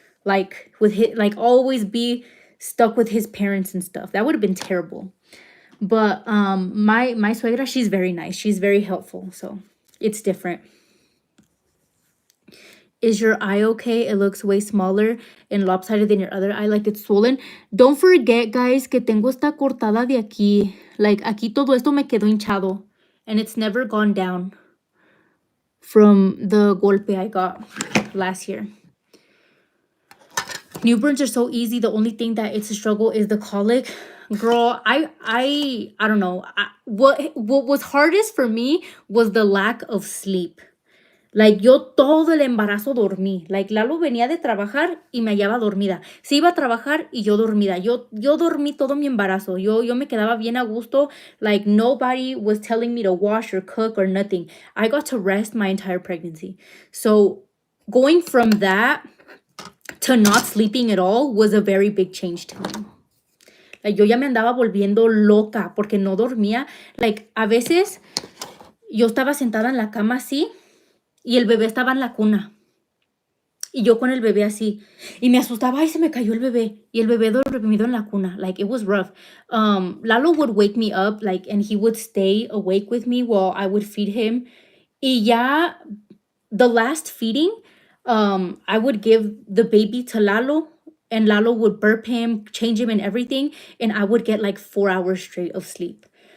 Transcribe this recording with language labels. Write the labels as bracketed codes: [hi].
[en] Like with his, like always be stuck with his parents and stuff. That would have been terrible. But my suegra, she's very nice. She's very helpful. So it's different. Is your eye okay? It looks way smaller and lopsided than your other eye, like it's swollen. Don't forget, guys, [es] que tengo esta cortada de aquí. Like, aquí todo esto me quedó hinchado. [en] And it's never gone down from the golpe I got last year. Newborns are so easy. The only thing that it's a struggle is the colic. Girl, I don't know. What was hardest for me was the lack of sleep. [es] Like, yo todo el embarazo dormí. Like, Lalo venía de trabajar y me hallaba dormida. Se iba a trabajar y yo dormida. Yo dormí todo mi embarazo. Yo me quedaba bien a gusto. [en] Like, nobody was telling me to wash or cook or nothing. I got to rest my entire pregnancy. So, going from that to not sleeping at all was a very big change to me. [es] Like, yo ya me andaba volviendo loca porque no dormía. Like, a veces yo estaba sentada en la cama así y el bebé estaba en la cuna. Y yo con el bebé así. Y me asustaba, ay, se me cayó el bebé. Y el bebé dormido en la cuna. [en] Like, it was rough. Lalo would wake me up, like, and he would stay awake with me while I would feed him. [es] Y ya, [en] the last feeding, I would give the baby to Lalo. And Lalo would burp him, change him and everything. And I would get like 4 hours straight of sleep.